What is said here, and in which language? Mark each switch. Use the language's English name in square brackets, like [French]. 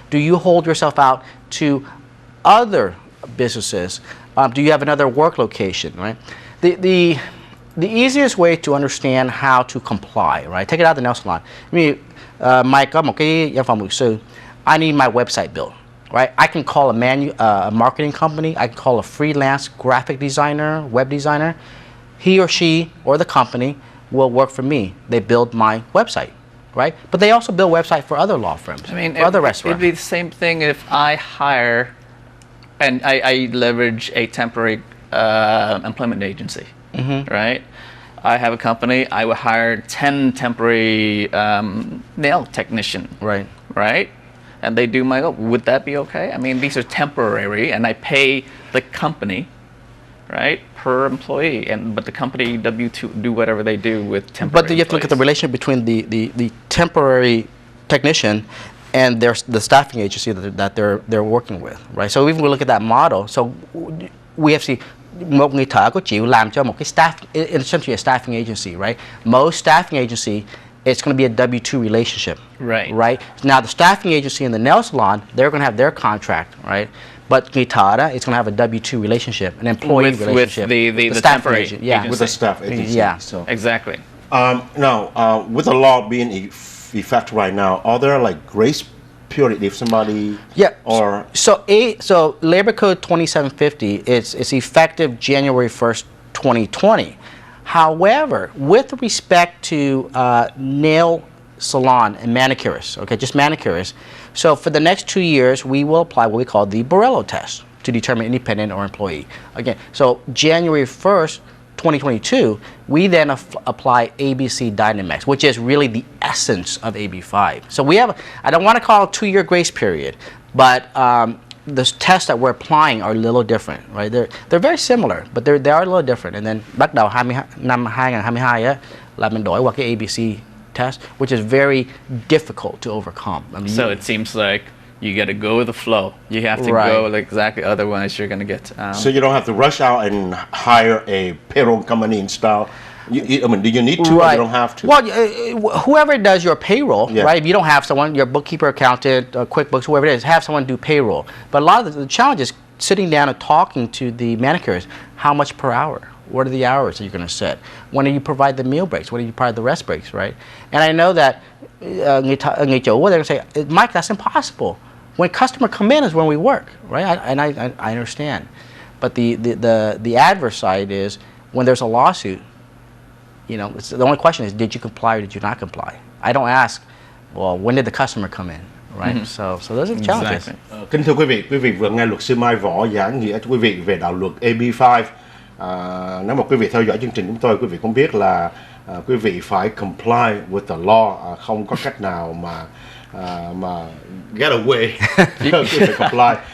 [English] Do you hold yourself out to other businesses? Do you have another work location, right? The easiest way to understand how to comply, right? Take it out of the nail salon. I mean, Mike, [Vietnamese] có một cái văn phòng luật sư. [English] I need my website built, right? I can call a marketing company. I can call a freelance graphic designer, web designer. He or she or the company will work for me. They build my website, right? But they also build website for other law firms, I mean, for other restaurants. It'd be the same thing if I hire and I leverage a temporary employment agency, right? I have a company, I would hire 10 temporary nail technicians, right? And they do my, would that be okay? I mean, these are temporary, and I pay the company, right, per employee, but the company W2 do whatever they do with temporary. But you have to look at the relationship between the temporary technician and the staffing agency that they're working with, right? So even we look at that model, so we have to see [Vietnamese] một người thợ có chịu làm cho một cái staff, [English] essentially a staffing agency, right? Most staffing agency, it's going to be a W-2 relationship, right? Now the staffing agency in the nail salon, they're going to have their contract, right? But [Vietnamese] người thợ, [English] it's going to have a W-2 relationship, an employee relationship with the staffing temporary yeah, with the staff agency. Yeah, so exactly. Now with the law being effect right now, are there like grace period if somebody Yeah. or So Labor Code 2750 is effective January 1st, 2020. However, with respect to nail salon and manicurists, okay, just manicurists. So for the next 2 years, we will apply what we call the Borello test to determine independent or employee. Again, so January 1st, 2022, we then apply ABC Dynamax, which is really the essence of AB5. So we have, I don't want to call it a 2-year grace period, but the tests that we're applying are a little different, right? They're very similar, but they are a little different. And then [Vietnamese] bắt đầu năm 2022 á, là mình đổi qua cái [English] ABC test, which is very difficult to overcome. I mean, So it seems like you got to go with the flow. You have to Right. go like exactly, otherwise you're going to get. so you don't have to rush out and hire a payroll company and style. I mean, do you need to? Or you don't have to. Well, whoever does your payroll, Yeah. right? If you don't have someone, your bookkeeper, accountant, QuickBooks, whoever it is, have someone do payroll. But a lot of the challenge is sitting down and talking to the manicurist. How much per hour? What are the hours that you're going to set? When do you provide the meal breaks? When do you provide the rest breaks, right? And I know that [Vietnamese] người chủ, [English] they're going to say, Mike, that's impossible. When customer come in is when we work, right? I understand. But the adverse side is when there's a lawsuit, you know, it's, the only question is, did you comply or did you not comply? I don't ask, well, when did the customer come in, right? So those are the challenges. Exactly. [Vietnamese] Kính thưa quý vị vừa nghe luật sư Mai Võ giảng nghĩa cho quý vị về đạo luật AB5. Nếu mà quý vị theo dõi chương trình chúng tôi, quý vị cũng biết là quý vị phải [English] comply with the law, [Vietnamese] không có cách nào mà get away. Quý vị phải comply.